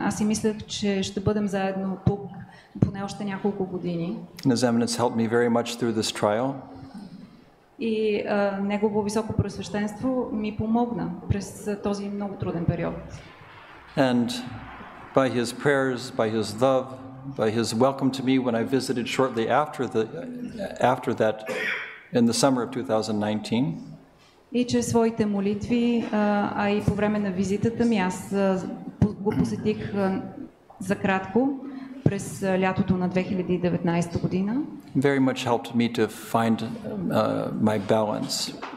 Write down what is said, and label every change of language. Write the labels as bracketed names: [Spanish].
[Bulgarian] Аз си мислех, че ще бъдем заедно тук поне още няколко години. [English] His Eminence helped me very much through this trial. [Bulgarian] И Негово Високопреосвещенство ми помогна през този много труден период. [English] And by his prayers, by his love, by his welcome to me when I visited shortly after that in the summer of 2019. [Bulgarian] И чрез своите молитви, а и по време на визитата ми, аз го посетих за кратко през лятото на 2019 година. [English] Very much helped me to find my balance.